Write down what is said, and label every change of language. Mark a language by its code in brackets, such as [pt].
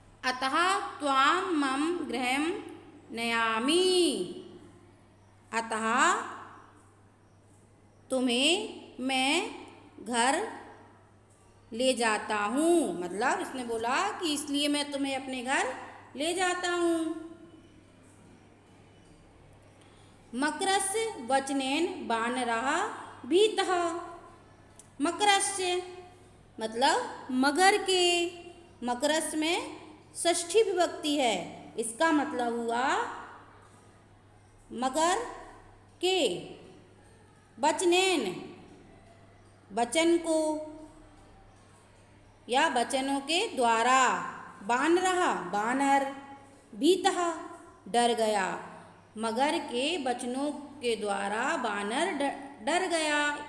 [sa] अतः त्वां मम गृहं नयामि। [hi] अतः तुम्हें मैं घर ले जाता हूँ, मतलब इसने बोला कि इसलिए मैं तुम्हें अपने घर ले जाता हूँ। [sa] मकरस्य वचनेन वानरः भीतः। [hi] मकरस्य मतलब मगर के, मकरस्य में षष्ठी विभक्ति है, इसका मतलब हुआ मगर के, वचनेन वचन को या वचनों के द्वारा, वानरः वानर, भीतः डर गया, मगर के वचनों के द्वारा वानर डर गया।